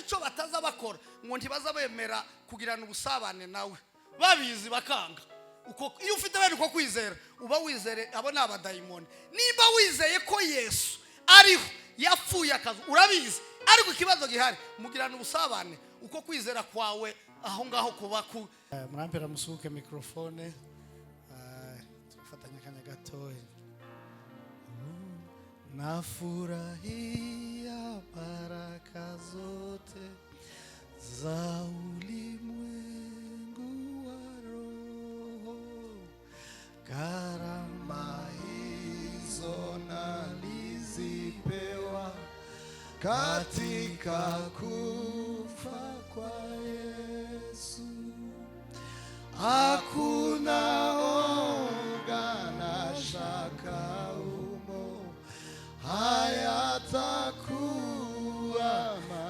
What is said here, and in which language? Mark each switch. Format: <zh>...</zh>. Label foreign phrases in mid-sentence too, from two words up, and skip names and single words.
<rw>icyo bataza bakora ngo ntibaza bemera kugirana ubusabane nawe babizi bakanga uko iyo ufite bene uko kwizera uba wizere abo ni abadayimoni niba wizeye ko Yesu ariho yapfuye akazi urabizi ariko ikibazo gihari mugirana ubusabane uko kwizera kwawe aho ngaho kuba ku murampera musuke microphone tufatanya kanya gatoya</rw> <sw>nafurahia baraka zote za ulimwengu wa roho karama hizo nalizipewa katika kufa kwa Yesu hakuna oga na shaka umo hayatakuwa</sw>